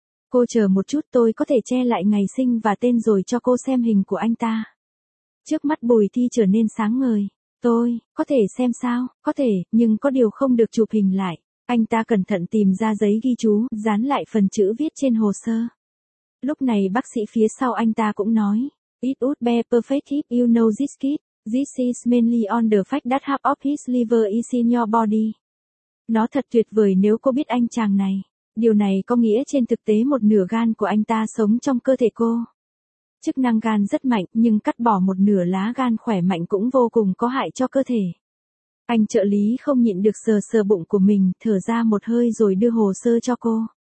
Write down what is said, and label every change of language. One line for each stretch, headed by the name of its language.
Vietnamese: Cô chờ một chút tôi có thể che lại ngày sinh và tên rồi cho cô xem hình của anh ta. Trước mắt Bùi Thi trở nên sáng ngời. Tôi, có thể xem sao, có thể, nhưng có điều không được chụp hình lại. Anh ta cẩn thận tìm ra giấy ghi chú, dán lại phần chữ viết trên hồ sơ. Lúc này bác sĩ phía sau anh ta cũng nói.
English: It would be perfect if you know this kid. This is mainly on the fact that half of his liver is in your body.
Vietnamese: Nó thật tuyệt vời nếu cô biết anh chàng này. Điều này có nghĩa trên thực tế một nửa gan của anh ta sống trong cơ thể cô. Chức năng gan rất mạnh, nhưng cắt bỏ một nửa lá gan khỏe mạnh cũng vô cùng có hại cho cơ thể. Anh trợ lý không nhịn được sờ sờ bụng của mình, thở ra một hơi rồi đưa hồ sơ cho cô.